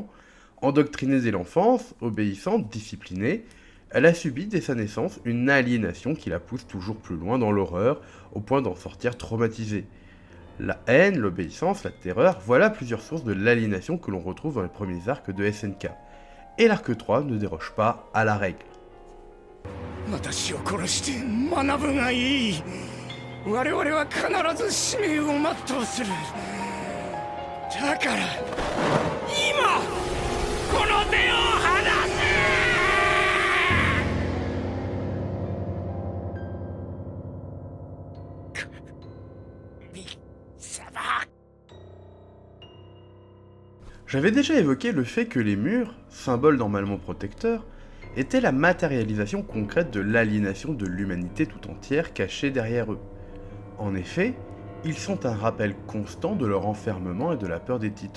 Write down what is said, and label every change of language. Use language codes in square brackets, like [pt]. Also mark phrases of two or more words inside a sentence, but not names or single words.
[fr] Endoctrinée dès l'enfance, obéissante, disciplinée, elle a subi dès sa naissance une aliénation qui la pousse toujours plus loin dans l'horreur, au point d'en sortir traumatisée. La haine, l'obéissance, la terreur, voilà plusieurs sources de l'aliénation que l'on retrouve dans les premiers arcs de SNK. Et l'arc 3 ne déroge pas à la règle. [ja] 私を殺して学ぶがいい。我々は必ず使命を全うする。だから今この手を離せ。神様。 [fr] J'avais déjà évoqué le fait que les murs, symboles normalement protecteurs, étaient la matérialisation concrète de l'aliénation de l'humanité tout entière cachée derrière eux. En effet, ils sont un rappel constant de leur enfermement et de la peur des titans.